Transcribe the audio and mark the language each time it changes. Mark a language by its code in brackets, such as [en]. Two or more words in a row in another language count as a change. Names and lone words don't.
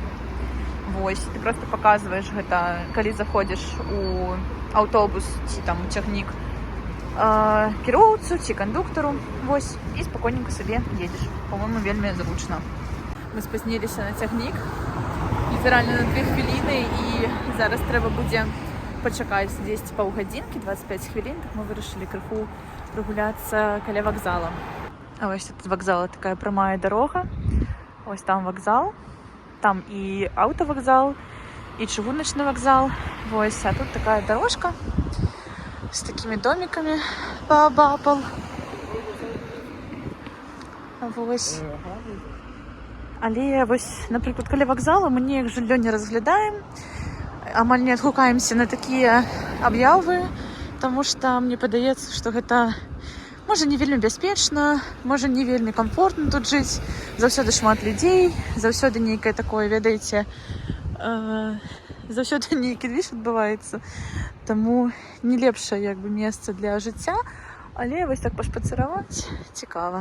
[be] Вось, ты проста паказваеш гэта, калі заходзіш у аўтобус ці там у цягнік, кіроўцу ці кандуктару, вось, і спакойненька сабе едзеш. По-моему, вельмі зручна. Мы спазніліся на цягнік, літаральна на 2 хвіліны, і зараз трэба будзе пачакаць 10 паўгадзінкі, 25 хвілін, так мы вырашылі крыху прагуляцца каля вакзала. [uk] А ось тут з вокзалу така пряма дорога. Ось там вокзал. Там і автовокзал, і чыгуночный вокзал. Ось, а тут така дорожка з такими домиками пообапал. Ось. Але ось, наприклад, [be] каля вокзалу ми ніяк жыллё не разглядаем, амаль не адгукаемся на такія аб'явы, тому што мне падаецца, што гэта можа не вельмі бяспечна, можа не вельмі комфортна тут жыць, заўсёды шмат людзей, заўсёды нейкае такое, ведаеце, заўсёды нейкі движ адбываецца, таму не лепшае як бы месца для жыцця, але вось так пашпацыраваць цікава.